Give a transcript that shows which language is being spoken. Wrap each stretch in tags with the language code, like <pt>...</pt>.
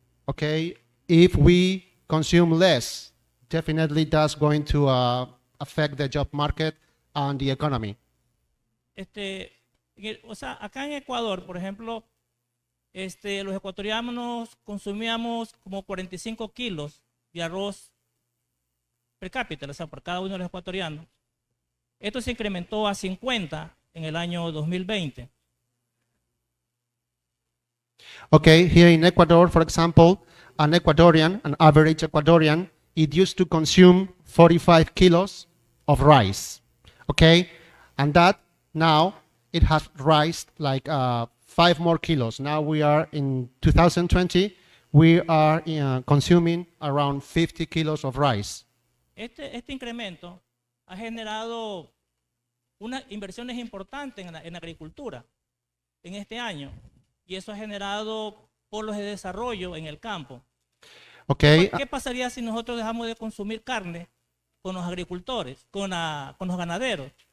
<en>Okay, if we consume less, definitely that's going to affect the job market and the economy.</en> <es>Acá en Ecuador, por ejemplo, los ecuatorianos consumíamos como 45 kilos de arroz per cápita, o sea, por cada uno de los ecuatorianos. Esto se incrementó a 50 en el año 2020.</es> <en>Okay, here in Ecuador, for example, an average Ecuadorian, it used to consume 45 kilos of rice. Okay, and that now it has risen like 5 more kilos. Now we are in 2020, we are consuming around 50 kilos of rice.</en> <es>Este incremento ha generado unas inversiones importantes en la agricultura en este año, y eso ha generado polos de desarrollo en el campo.</es> <en>Okay.</en> <es>¿Qué pasaría si nosotros dejamos de consumir carne con los agricultores, con los ganaderos?</es>